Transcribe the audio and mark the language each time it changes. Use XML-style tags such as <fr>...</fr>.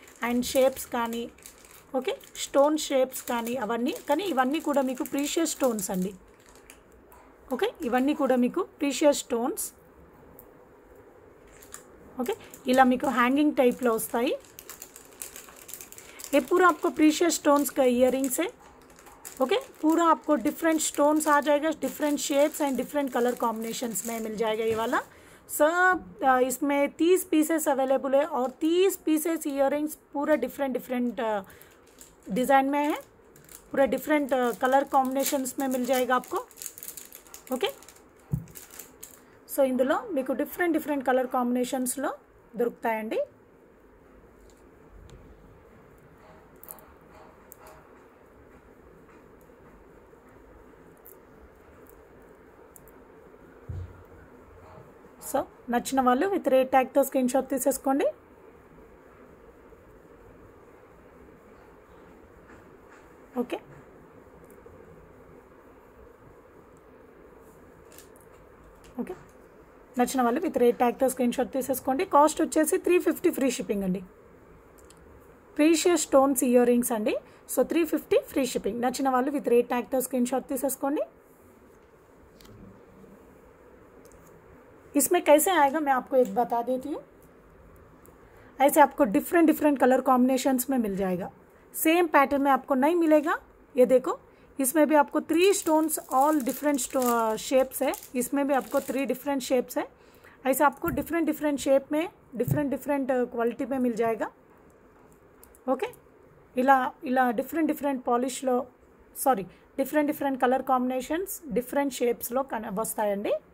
<te>And shapes కానీ okay stone shapes కానీ అవన్నీ, కానీ ఇవన్నీ కూడా మీకు ప్రీషియస్ స్టోన్స్ అండి. ఓకే, ఇవన్నీ కూడా మీకు ప్రీషియస్ స్టోన్స్. ఓకే, ఇలా మీకు హ్యాంగింగ్ टाइपలో వస్తాయి.</te> <hi>ये पूरा आपको प्रीशियस स्टोन्स का इयर रिंग्स है. ओके, पूरा आपको डिफरेंट स्टोन्स आ जाएगा, different shapes and different colour combinations में मिल जाएगा ये वाला सब. इसमें 30 पीसेस अवेलेबल है और 30 पीसेस इयर रिंग्स पूरा डिफरेंट डिफरेंट डिज़ाइन में है. पूरा डिफरेंट कलर कॉम्बिनेशंस में मिल जाएगा आपको.</hi> <te>ओके, సో ఇందులో మీకు డిఫరెంట్ డిఫరెంట్ కలర్ కాంబినేషన్స్లో దొరుకుతాయండి. సో నచ్చిన వాళ్ళు విత్ రేట్ ట్యాగ్తో స్క్రీన్ షాట్ తీసేసుకోండి. ఓకే, ఓకే నచ్చిన వాళ్ళు విత్ రేట్ ట్యాగ్తో స్క్రీన్ షాట్ తీసేసుకోండి. కాస్ట్ వచ్చేసి 350 ఫ్రీ షిప్పింగ్ అండి. ప్రీషియస్ స్టోన్స్ ఇయర్ రింగ్స్ అండి. So 350 free shipping. నచ్చిన వాళ్ళు విత్ రేట్ ట్యాగ్తో స్క్రీన్ షాట్ తీసేసుకోండి.</te> <hi>इसमें कैसे आएगा मैं आपको एक बता देती हूँ. ऐसे आपको डिफरेंट डिफरेंट कलर कॉम्बिनेशंस में मिल जाएगा. सेम पैटर्न में आपको नहीं मिलेगा. ये देखो, इसमें भी आपको 3 स्टोन्स ऑल डिफरेंट शेप्स है. इसमें भी आपको 3 डिफरेंट शेप्स है. ऐसे आपको डिफरेंट डिफरेंट शेप में डिफरेंट डिफरेंट क्वालिटी में मिल जाएगा.</hi> <te>ओके, ఇలా ఇలా different different పాలిష్లో different different colour combinations different షేప్స్లో వస్తాయండి.</te>